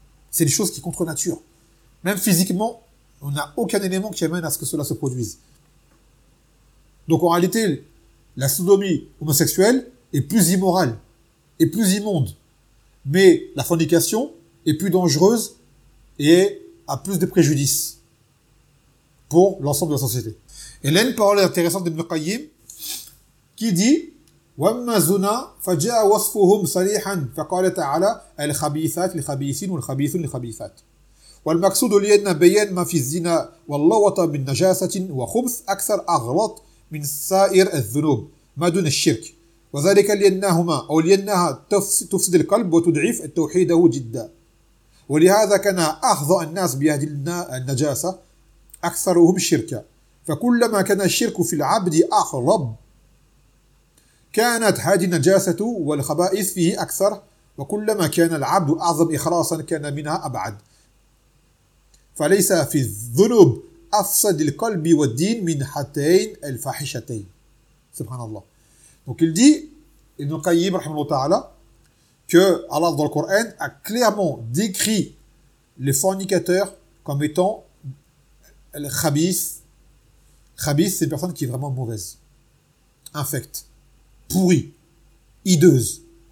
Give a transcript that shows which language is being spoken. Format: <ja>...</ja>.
<fr>C'est une chose qui est contre nature. Même physiquement, on n'a aucun élément qui amène à ce que cela se produise. Donc en réalité, la sodomie homosexuelle est plus immorale, est plus immonde, mais la fornication est plus dangereuse et a plus de préjudices pour l'ensemble de la société. Et là, une parole intéressante d'Ibn Qayyim qui dit</fr> <ar>وَمَّا زُنَا فَجَاءَ وَصْفُهُمْ صَلِيحًا فَقَالَ تَعَالَى الْخَبِيثَاتِ الْخَبِيثِينَ وَالْخَبِيثُونَ الْخَبِيثَاتِ وَالْمَقْصُودُ لِأَنَّ بَيَانَ مَا فِي الزِّنَا وَاللَّوَطَ مِنْ نَجَاسَةٍ وَخُبْثٍ أَكْثَرُ أَغْلَطَ مِنْ سَائِرِ الذُّنُوبِ مَا دُونَ الشِّرْكِ وَذَلِكَ لِأَنَّهُمَا أَوْ لِأَنَّهَا تُفْسِدُ الْقَلْبَ وَتُضْعِفُ التَّوْحِيدَ جِدًّا وَلِهَذَا كَانَ أَخْذَ النَّاسِ بِهَذِهِ النَّجَاسَةِ أكثرهم شركا فكلما كان الشرك في العبد أغلب كانت هذه النجاسة والخبائث فيه أكثر وكلما كان العبد أعظم إخلاصا كان منها أبعد فليس في الذنوب أفسد القلب والدين من حتين الفاحشتين سبحان الله.</ar> <fr>Donc il dit Ibn Qayyim</fr> <ar>رحمه الله تعالى</ar> <fr>que Allah dans le Coran a clairement décrit les fornicateurs comme étant Khabith, c'est une personne qui est vraiment mauvaise, infecte, pourrie, hideuse.</fr>